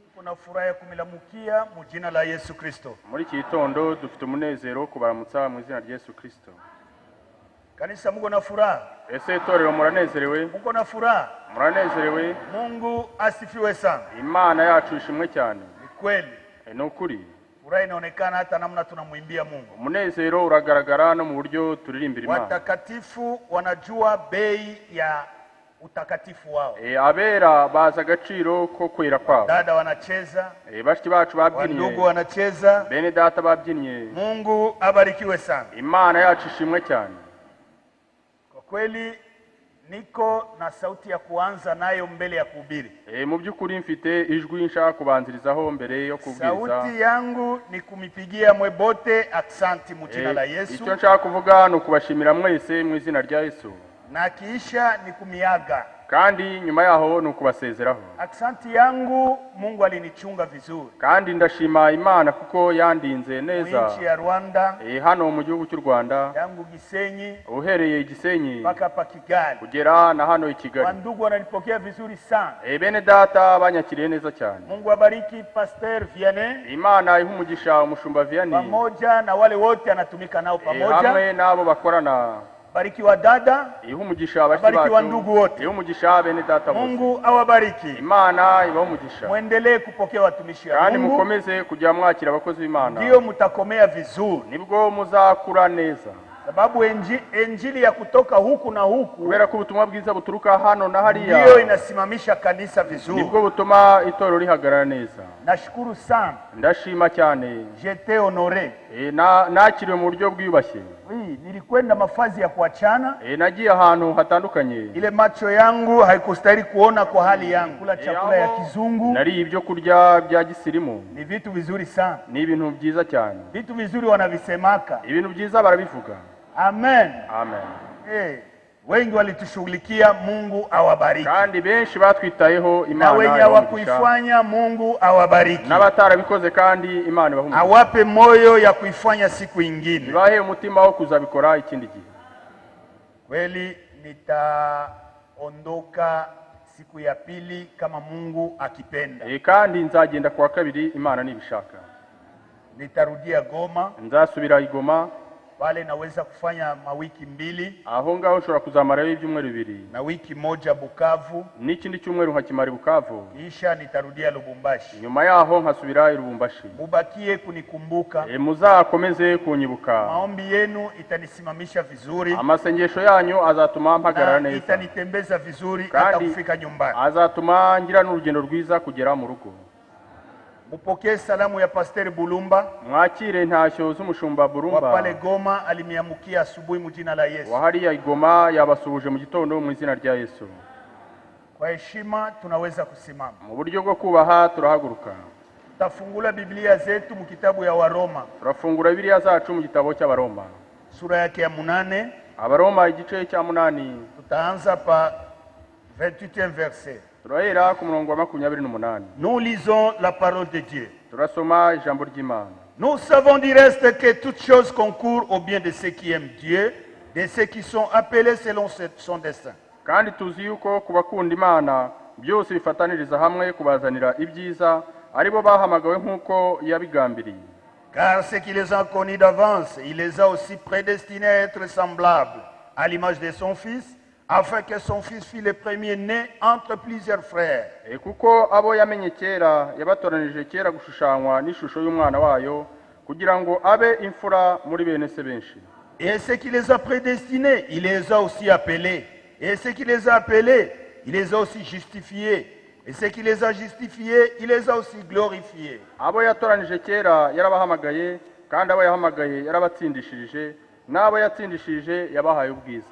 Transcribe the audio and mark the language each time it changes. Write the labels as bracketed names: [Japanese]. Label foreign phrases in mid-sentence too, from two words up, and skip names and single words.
[Swahili] Tunafurahi ya kumilamukia mu jina la Yesu Kristo. [Kinyarwanda] Muri iki gitondo dufite umunezero kubaramutsa mu izina rya Yesu Kristo. [Swahili] Kanisa muko na furaha? [Kinyarwanda] Ese itorero muranezerewe? [Swahili] Muko na furaha? [Kinyarwanda] Muranezerewe? [Swahili] Mungu asifiwe sana. [Kinyarwanda] Imana yacu ishimwe cyane. [Swahili] Ni kweli. [Kinyarwanda] Ni ukuri. [Swahili] Furaha inaonekana hata namna tunamwimbia Mungu. [Kinyarwanda] Umunezero uragaragara no mu buryo turirimbira Imana. [Swahili] Watakatifu wanajua bei ya utakatifu wao. [Kinyarwanda] Abera baza agaciro ko kwera kwabo. [Swahili] Dada wanacheza. [Kinyarwanda] Bashiki bacu babyinnye. [Swahili] Ndugu wanacheza. [Kinyarwanda] Bene data babyinnye. [Swahili] Mungu abarikiwe sana. [Kinyarwanda] Imana yacu ishimwe cyane. [Swahili] Kwa kweli niko na sauti ya kuanza nayo mbele ya kuhubiri. [Kinyarwanda] Mu byukuri mfite ijwi nshaka kubanzirizaho mbere yo kubwiriza. [Swahili] Sauti yangu ni kumipigia mwebote aksanti mu jina la Yesu. [Kinyarwanda] Icyo nshaka kuvuga no kubashimira mwese mu izina rya Yesu. [Swahili] Na kisha ni kumiaga. [Kinyarwanda] Kandi nyuma yaho no kubasezeraho. [Swahili] Aksanti yangu Mungu alinichunga vizuri. [Kinyarwanda] Kandi ndashima Imana kuko yandinze neza. [Swahili] Nchi ya Rwanda. [Kinyarwanda] Hano mu gihugu cy'u Rwanda. [Swahili] Yangu Gisenyi. [Kinyarwanda] Uhereye Gisenyi. [Swahili] Paka pa Kigali. [Kinyarwanda] Kugera na hano i Kigali. [Swahili] Wandugu wananipokea vizuri sana. [Kinyarwanda] Bene data banyakiriye neza cyane. [Swahili] Mungu abariki Pastor Vianney. [Kinyarwanda] Imana ihumugisha umushumba Vianney. [Swahili] Pamoja na wale wote anatumika nao pamoja. [Kinyarwanda] Hamwe nabo bakorana. [Swahili] Bariki wa dada. [Kinyarwanda] Ihumugisha abashiki [Swahili] bacu. Wa ndugu wote. [Kinyarwanda] Ihumugisha bene data bose. [Swahili] Mungu awabariki. [Kinyarwanda] Imana ibahumugisha. [Swahili] Muendelee kupokea watumishi wa Mungu. [Kinyarwanda] Kandi mukomeze kujya mwakira abakozi b'Imana. [Swahili] Ndio mutakomea vizuri. [Kinyarwanda] Nibwo muzakura neza. [Swahili] Sababu injili ya kutoka huku na huku. [Kinyarwanda] Kubera ko ubutumwa bwiza buturuka hano na hariya. [Swahili] Ndio inasimamisha kanisa vizuri. [Kinyarwanda] Nibwo butuma itorero rihagarara neza. [Swahili] Nashukuru sana. [Kinyarwanda] Ndashima cyane. [French] J'étais honoré. [Kinyarwanda] Nakiriwe mu buryo bwiyubashye. [Swahili] Nilikwenda mafazi ya kuachana. [Kinyarwanda] Nagiye ahantu hatandukanye. [Swahili] Ile macho yangu haikustahili kuona kwa hali yangu. Kula chakula ya kizungu. [Kinyarwanda] Nari ibyo kurya bya gisirimu. [Swahili] Ni vitu vizuri sana. [Kinyarwanda] Ni ibintu byiza cyane. [Swahili] Vitu vizuri wanavisemaka. [Kinyarwanda] Ibintu byiza barabivuga. Amen. Amen. [Swahili] Wengi walitushughulikia, Mungu awabariki. [Kinyarwanda] Kandi benshi batwitayeho, Imana [Swahili] na wenye hawakuifanya, Mungu awabariki. [Kinyarwanda] N'abatarabikoze kandi Imana ibahumugisha. [Swahili] Awape moyo ya kuifanya siku ingine. [Kinyarwanda] Ibahe umutima wo kuzabikora ikindi gihe. [Swahili] Kweli nitaondoka siku ya pili kama Mungu akipenda. [Kinyarwanda] Kandi nzagenda kwa kabiri Imana nibishaka. [Swahili] Nitarudia Goma. [Kinyarwanda] Nzasubira i Goma. [Swahili] Pale naweza kufanya mawiki 2. [Kinyarwanda] Aho ngaho ushobora kuzamara ibyumweru 2. [Swahili] Na wiki moja Bukavu. [Kinyarwanda] N'ikindi cyumweru nkakimara Bukavu. [Swahili] Kisha nitarudia Lubumbashi. [Kinyarwanda] Nyuma yaho nkasubira i Lubumbashi. [Swahili] Mubakie kunikumbuka. [Kinyarwanda] Muzakomeze kunyibuka. [Swahili] Maombi yenu itanisimamisha vizuri. [Kinyarwanda] Amasengesho yanyu azatuma mpagarara neza. [Swahili] Itanitembeza vizuri hata kufika nyumbani. [Kinyarwanda] Azatuma ngira n'urugendo rwiza kugera mu rugo. [Swahili] Mupokee salamu ya Pastor Bulumba. [Kinyarwanda] Mwakire ntashyo z'umushumba Bulumba. [Swahili] Wa pale Goma alimiamukia asubuhi mu jina la Yesu. [Kinyarwanda] Wahariya Goma yabasuhuje mu gitondo mu izina rya Yesu. [Swahili] Kwa heshima tunaweza kusimama. [Kinyarwanda] Mu buryo bwo kubaha turahaguruka. [Swahili] Tafungula Biblia zetu mu kitabu ya Waroma. [Kinyarwanda] Turafungura Biblia zacu mu gitabo cy'Abaroma. [Swahili] Sura yake ya 8. [Kinyarwanda] Abaroma igice cya 8. [Swahili] Tutaanza pa 28e verset. [Kinyarwanda] Turahera ku murongo wa 28. [French] Nous lisons la parole de Dieu. [Kinyarwanda] Turasoma ijambo ry'Imana. [French] Nous savons du reste que toutes choses concourent au bien de ceux qui aiment Dieu, de ceux qui sont appelés selon son dessein. [Kinyarwanda] Kandi tuzi yuko kubakunda Imana byose bifataniriza hamwe kubazanira ibyiza aribo bahamagawe nkuko yabigambiriye. [French] Car ceux qui les ont connus d'avance, il les a aussi prédestinés à être semblables à l'image de son Fils, afin que son Fils fût le premier-né entre plusieurs frères. [Kinyarwanda] Kuko abo yamenye kera yabatoranije kera gushushanywa n'ishusho y'umwana wayo kugira ngo abe imfura muri bene se benshi. [French] Et ceux qui les a prédestinés, il les a aussi appelés. Et ceux qui les a appelés, il les a aussi justifiés. Et ceux qui les a justifiés, il les a aussi glorifiés. [Kinyarwanda] Abo yatoranije kera yarabahamagaye kandi abo yahamagaye yarabatsindishije n'abo yatsindishije yabahaye ubwiza.